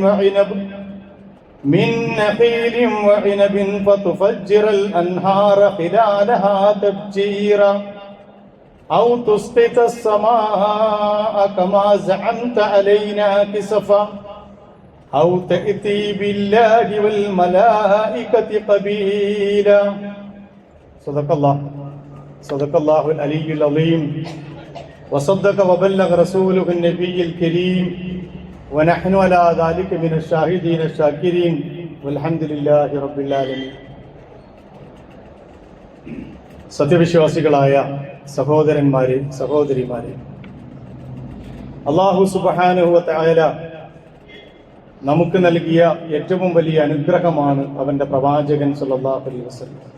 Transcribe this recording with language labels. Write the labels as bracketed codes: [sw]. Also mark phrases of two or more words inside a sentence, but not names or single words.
[ar] وعنب فتفجر الأنهار خلالها تفجيرا أو تسقط السماء كما زعمت علينا كسفا أو تأتي بالله والملائكة قبيلا. صدق الله العلي العظيم وصدق وبلغ رسوله النبي الكريم ونحن على ذلك من الشاهدين الشاكرين والحمد لله رب العالمين. [ml] സത്യവിശ്വാസികളായ സഹോദരന്മാരെ, സഹോദരിമാരെ, [ar] الله سبحانه وتعالى [ml] നമുക്ക് നൽകിയ ഏറ്റവും വലിയ അനുഗ്രഹമാണ് അവന്റെ പ്രവാചകൻ [ar] صلى الله عليه وسلم.